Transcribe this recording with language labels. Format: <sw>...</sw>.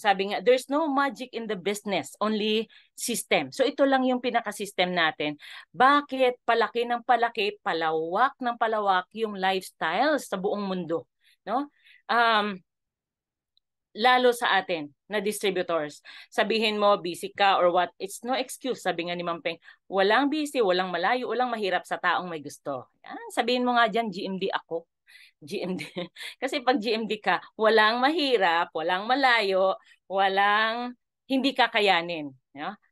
<tl>Sabi nga,</tl> <en>there's no magic in the business, only system.</en> <tl>So ito lang yung pinaka-system natin. Bakit palaki ng palaki, palawak ng palawak yung lifestyle sa buong mundo, no? Lalo sa atin na distributors. Sabihin mo,</tl> <en>busy ka or what, it's no excuse.</en> <tl>Sabi nga ni Ma'am Peng, walang busy, walang malayo, walang mahirap sa taong may gusto. Yan, sabihin mo nga dyan, GMD ako. GMD. Kasi pag GMD ka, walang mahirap, walang malayo, walang hindi kakayanin. No?</tl>